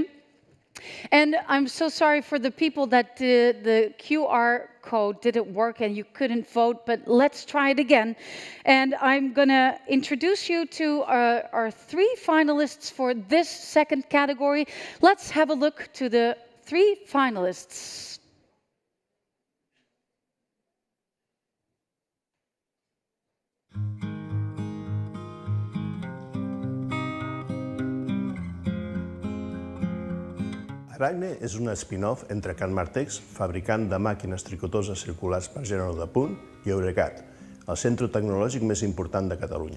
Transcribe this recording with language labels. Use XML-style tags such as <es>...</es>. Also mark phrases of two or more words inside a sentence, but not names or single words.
<en>And I'm so sorry for the people that the QR code didn't work and you couldn't vote, but let's try it again. And I'm going to introduce you to our three finalists for this second category. Let's have a look to the three finalists.</en> <ca>Aragne és una spin-off entre Can Martex, fabricant de màquines tricotoses circulars per gènere de punt, i Eurecat, el centre tecnològic més important de Catalunya.</ca>